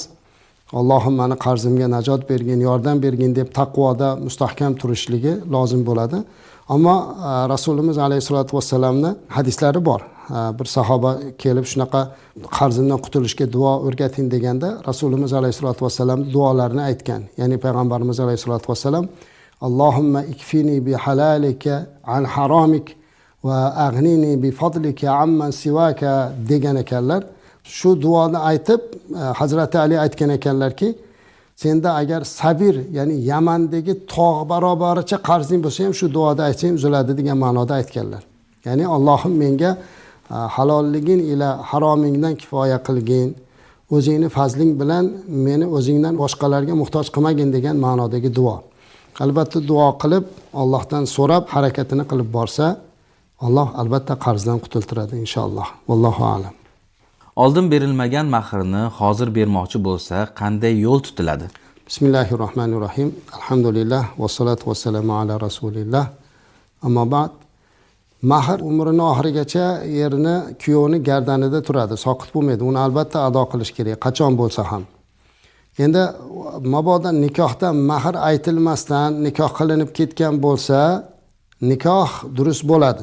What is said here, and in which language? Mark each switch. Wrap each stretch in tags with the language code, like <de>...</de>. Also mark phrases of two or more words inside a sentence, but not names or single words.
<uz>Allohim meni qarzimga najot bergin, yordam bergin deb taqvoda mustahkam turishligi lozim bo'ladi. Ammo Rasulimiz</uz> <ar>عليه الصلاة والسلام</ar> <uz>hadislari bor. Bir sahoba kelib shunaqa qarzimdan qutulishga duo o'rgating deganda Rasulimiz</uz> <ar>عليه الصلاة والسلام</ar> <uz>duolarini aytgan. Ya'ni payg'ambarimiz</uz> <ar>عليه الصلاة والسلام اللهم اكفني بحلالك عن حرامك وأغنني بفضلك عمن سواك</ar> <uz>degan ekanlar. Shu duoni aytib Hazrati Ali aytgan ekanlarki, senda agar sabir, ya'ni Yamandagi tog' barobaricha qarzing bo'lsa ham shu duoda aytsang uziladi degan ma'noda aytganlar. Ya'ni Allohim menga halolliging ila haromingdan kifoya qilgin, o'zingni fazling bilan meni o'zingdan boshqalarga muhtoj qilmagin degan ma'nodagi duo. Albatta duo qilib, Allohdan so'rab harakatini qilib borsa, Alloh albatta qarzdan qutultiradi inshaalloh.</uz> <ar>والله أعلم.</ar> <uz>Oldin berilmagan mahrni hozir bermoqchi bo'lsa, qanday yo'l tutiladi?</uz> <ar>Bismillahirrohmanirrohim. الحمد لله والصلاة والسلام على رسول الله. أما بعد.</ar> <uz>Mahr umrini oxirigacha erini, kuyovni gardanida turadi, soqit bo'lmaydi. Uni albatta ado qilish kerak, qachon bo'lsa ham. Endi mabodo nikohda mahr aytilmasdan nikoh qilinib ketgan bo'lsa, nikoh durust bo'ladi.</uz>